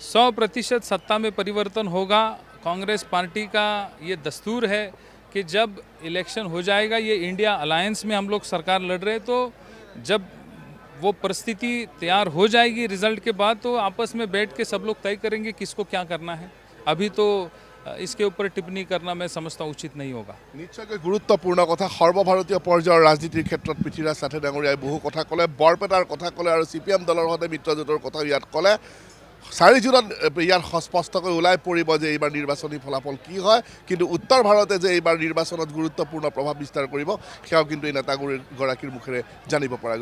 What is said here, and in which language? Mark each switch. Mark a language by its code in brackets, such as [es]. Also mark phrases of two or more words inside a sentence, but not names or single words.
[hi] 100% सत्ता में परिवर्तन होगा। कांग्रेस पार्टी का ये दस्तूर है कि जब इलेक्शन हो जाएगा, ये इंडिया अलायंस में हम लोग सरकार लड़ रहे, तो जब वो परिस्थिति तैयार हो जाएगी रिजल्ट के बाद, तो आपस में बैठ के सब लोग तय करेंगे किसको क्या करना है। अभी तो इसके ऊपर टिप्पणी करना मैं समझता हूँ उचित नहीं होगा। [as] निश्चयকৈ গুৰুত্বপূৰ্ণ কথা। সৰ্বভাৰতীয় পৰ্যায়ৰ ৰাজনীতিৰ ক্ষেত্ৰত পৃথ্বীৰাজ চাটে ডাঙৰীয়াই বহু কথা ক'লে, বৰপেটাৰ কথা ক'লে আৰু CPM দলৰ সৈতে মিত্ৰজোঁটৰ কথা ইয়াত ক'লে। 4 জুনত ইয়াৰ স্পষ্টকৈ ওলাই পৰিব যে এইবাৰ নিৰ্বাচনী ফলাফল কি হয়, কিন্তু উত্তৰ ভাৰতে যে এইবাৰ নিৰ্বাচনত গুৰুত্বপূৰ্ণ প্ৰভাৱ বিস্তাৰ কৰিব সেয়াও কিন্তু এই নেতাগৰাকীৰ মুখেৰে জানিব পৰা গৈছে।